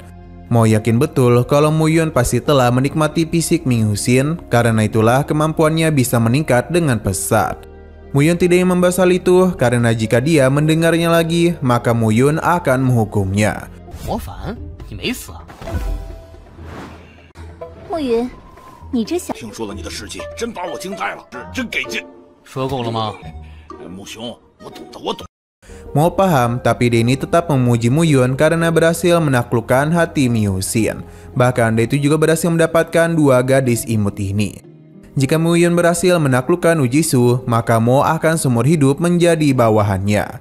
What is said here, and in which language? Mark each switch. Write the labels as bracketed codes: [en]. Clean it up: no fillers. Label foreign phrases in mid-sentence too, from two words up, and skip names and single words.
[id] Mo yakin betul kalau Muyun pasti telah menikmati fisik Mi Yuxin, karena itulah kemampuannya bisa meningkat dengan pesat. Muyun tidak ingin membahas hal itu karena jika dia mendengarnya lagi, maka Muyun akan menghukumnya. Muyun, [zh] 你这小…… 听说了你的事迹，真把我惊呆了，是真给劲。说够了吗？穆兄，我懂的，我懂。 [id] Mo paham, tapi dia ini tetap memuji Muyun karena berhasil menaklukkan hati Mi Yuxin. Bahkan dia itu juga berhasil mendapatkan 2 gadis imut ini. Jika Muyun berhasil menaklukkan Ujisu, maka Mo akan seumur hidup menjadi bawahannya.